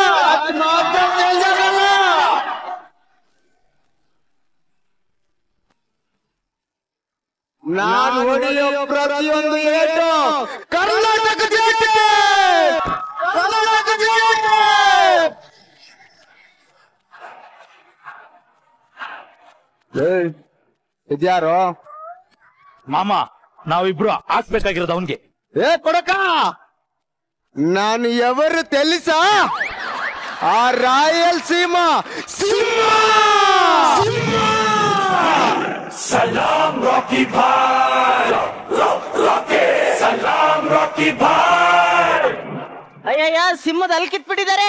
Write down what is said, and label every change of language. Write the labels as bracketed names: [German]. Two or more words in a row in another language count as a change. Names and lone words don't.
[Kannada] ನಾನು ಹೊಡೆಯೋ ಪ್ರತಿಯೊಂದು ಏಟು ಕರ್ನಾಟಕ ಇದ್ಯಾರೋ? ಮಾಮ, ನಾವಿಬ್ರು ಹಾಕ್ಬೇಕಾಗಿರೋದು ಅವನ್ಗೆ. [Telugu] ಕೊಡಕ, ನಾನು ఎవరు తెలుసా? ఆ రాయలసీమ సింహ. [Hindi] Salam Rocky Bhai, Rocky, Salam Rocky Bhai. [Kannada] ಅಯ್ಯಯ್ಯ ಸಿಂಹದ ಹಲ್ ಕಿತ್ಬಿಟ್ಟಿದ್ದಾರೆ.